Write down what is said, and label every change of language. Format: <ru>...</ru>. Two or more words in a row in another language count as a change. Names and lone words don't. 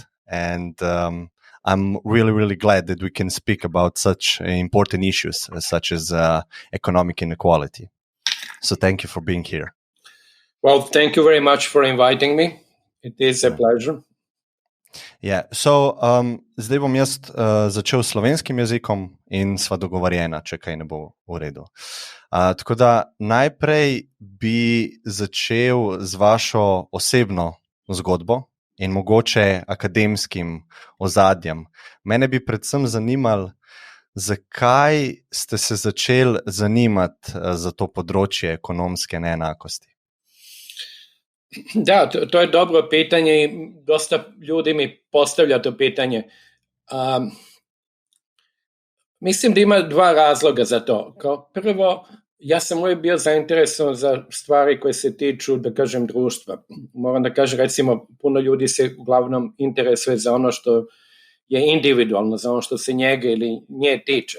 <en>And I'm really, really glad that we can speak about such important issues such as economic inequality. So thank you for being here. Well, thank you very much for inviting me. It is a pleasure. Yeah. So,</en> <sl>zdaj bom jaz začel s slovenskim jezikom in sva dogovorjena, če kaj ne bo v redu. Tako da najprej bi začel z vašo osebno zgodbo in mogoče akademskim ozadjem. Mene bi predvsem zanimalo, zakaj ste se začeli zanimati za to področje ekonomske neenakosti?</sl> <sr>Da, to je dobro pitanje i dosta ljudi mi postavlja to pitanje. Mislim da ima dva razloga za to. Kao prvo, ja sam uvijek bio zainteresovan za stvari koje se tiču, da kažem, društva. Moram da kažem, recimo, puno ljudi se uglavnom interesuje za ono što je individualno, za ono što se njega ili nje tiče.</sr>